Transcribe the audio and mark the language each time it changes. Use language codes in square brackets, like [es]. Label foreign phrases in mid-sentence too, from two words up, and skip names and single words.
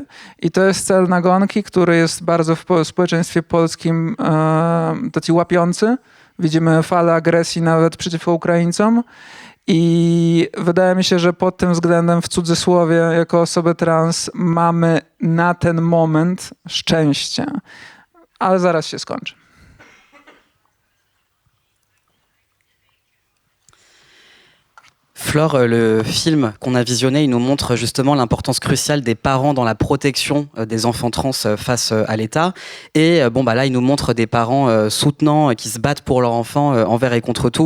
[pl] I to jest cel nagonki, który jest bardzo w społeczeństwie polskim taki łapiący. Widzimy falę agresji nawet przeciwko Ukraińcom. I wydaje mi się, że pod tym względem, w cudzysłowie, jako osoby trans, mamy na ten moment szczęście. Ale zaraz się skończy. [fr] Flore, le film qu'on a visionné, il nous montre justement l'importance cruciale des parents dans la protection des enfants trans face à l'État. Et là, il nous montre des parents soutenants qui se battent pour leurs enfants envers et contre tout.